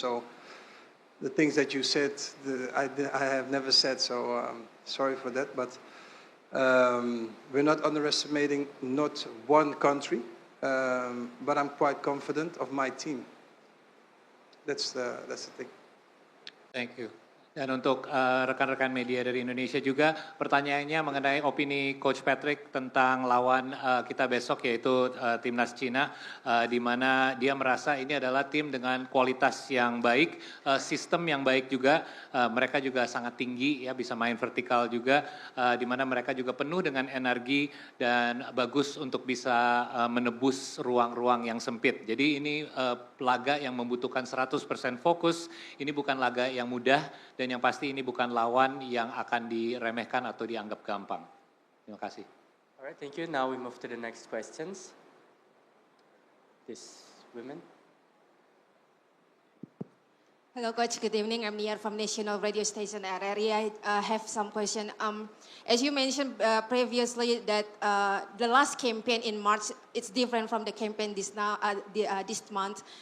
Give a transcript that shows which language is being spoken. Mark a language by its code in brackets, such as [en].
[en] So the things that you said, I have never said. So sorry for that. But we're not underestimating not one country. But I'm quite confident of my team. That's the thing. Thank you. [id] Dan untuk rekan-rekan media dari Indonesia juga, pertanyaannya mengenai opini Coach Patrick tentang lawan kita besok, yaitu Timnas Cina, di mana dia merasa ini adalah tim dengan kualitas yang baik, sistem yang baik juga, mereka juga sangat tinggi, ya bisa main vertikal juga, di mana mereka juga penuh dengan energi dan bagus untuk bisa menebus ruang-ruang yang sempit. Jadi ini laga yang membutuhkan 100% fokus, ini bukan laga yang mudah, dan yang pasti ini bukan lawan yang akan diremehkan atau dianggap gampang. Terima kasih. [en] Alright, thank you. Now we move to the next questions. This women. Hello, Coach. Good evening. I'm Nia from National Radio Station RRI. I have some question. As you mentioned previously, that the last campaign in March, it's different from the campaign this month.